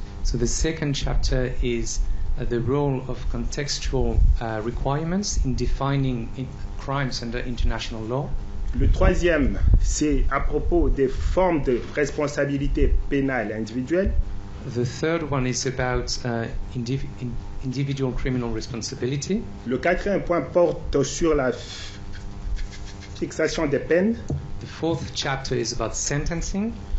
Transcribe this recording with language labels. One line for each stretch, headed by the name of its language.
English: So the second chapter is the role of contextual requirements in defining crimes under international law.
French: Le troisième, c'est à propos des formes de responsabilité pénale individuelle.
English: The third one is about individual criminal responsibility.
French: Le quatrième point porte sur la fixation des peines.
English: The fourth chapter is about sentencing.